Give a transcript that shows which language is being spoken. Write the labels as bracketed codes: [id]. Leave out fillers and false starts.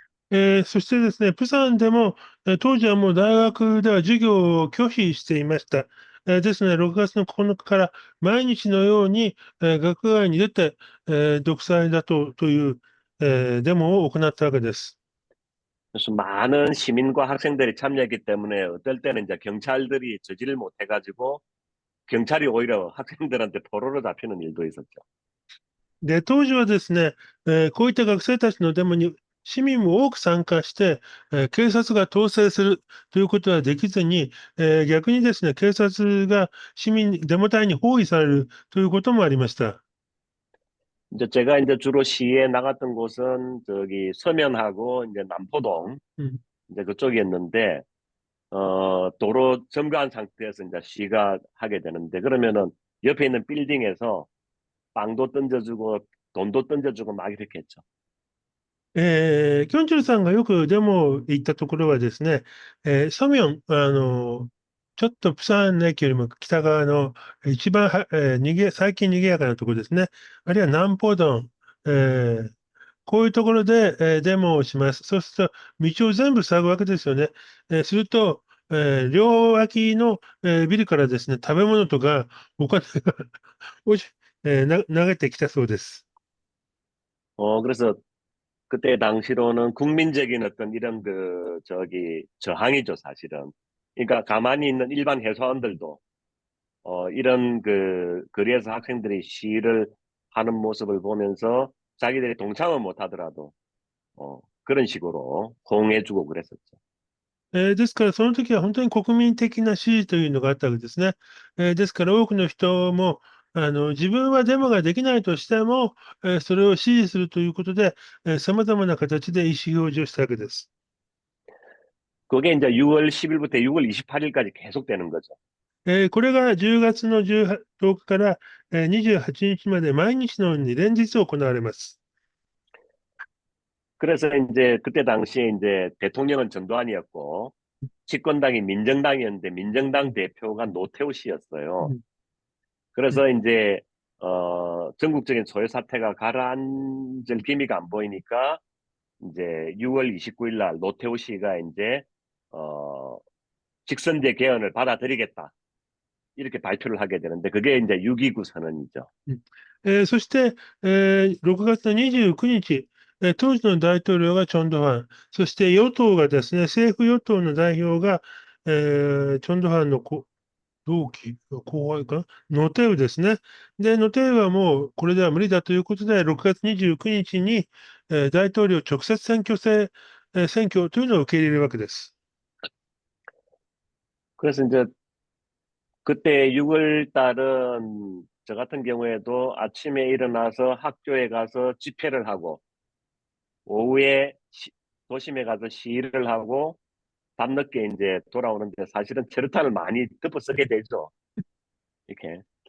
[ja] そしてですね、プサンでも、当時はもう大学では授業を拒否していました。ですので、6月の9日から毎日のように、学外に出て、独裁だという、デモを行ったわけです。 [ko] 그래서 많은 시민과 학생들이 참여했기 때문에 어떨 때는 이제 경찰들이 저지를 못해가지고 경찰이 오히려 학생들한테 포로로 잡히는 일도 있었죠. [ja] で、当時はですね、こういった学生たちのデモに市民も多く参加して、警察が統制するということはできずに、逆にですね、警察がデモ隊に包囲されるということもありました。 [ko] 이제 제가 이제 주로 시위에 나갔던 곳은 저기 서면하고 이제 남포동 うん 이제 그쪽이었는데 도로 점거한 상태에서 이제 시위가 하게 되는데 그러면은 옆에 있는 빌딩에서 빵도 던져주고 돈도 던져주고 막 이렇게 했죠. [ja] キョンチョルさんがよくデモ行ったところはですね、ソミョン、ちょっとプサンの駅よりも北側の一番は、最近賑やかなところですね。あるいは南ポドン、こういうところで、デモをします。そうすると、道を全部塞ぐわけですよね。すると、両脇の、ビルからですね、食べ物とかお金が落ち投げてきたそうです。 [ko] 그래서 그때 당시로는 국민적인 어떤 이런 그 저기 저항이죠 사실은. 그러니까 가만히 있는 일반 회사원들도 이런 그 거리에서 학생들이 시위를 하는 모습을 보면서 자기들이 동참은 못하더라도 그런 식으로 호응해주고 그랬었죠. [ja] ですから、その時は本当に国民的な支持というのがあったわけですね。ですから、多くの人も、自分はデモができないとしても、それを支持するということで、様々な形で意思表示をしたわけです。 [ko] 그게 이제 6월 10일부터 6월 28일까지 계속되는 거죠. [ja] これが10月の10日から、28日まで毎日のように連日行われます。 [ko] 그래서 이제 그때 당시에 이제 대통령은 전두환이었고 집권당이 민정당이었는데 민정당 대표가 노태우 씨였어요. 그래서 이제 전국적인 소요 사태가 가라앉을 기미가 안 보이니까 이제 6월 29일 날 노태우 씨가 이제 어, 직선제 개헌을 받아들이겠다 이렇게 발표를 하게 되는데 그게 이제 6.29 선언이죠. [ja] そして、6月の29日、当時の大統領がチョンドファン、そして与党がですね、政府与党の代表が、チョンドファンの同期、後輩かな、ノテウですね。で、ノテウはもうこれでは無理だということで、6月29日に、大統領直接選挙というのを受け入れるわけです。 [ko] 그래서 이제 그때 6월 달은 저 같은 경우에도 아침에 일어나서 학교에 가서 집회를 하고 오후에 도심에 가서 시위를 하고 밤늦게 이제 돌아오는데 사실은 체류탄을 많이 덮어 쓰게 되죠. 이렇게.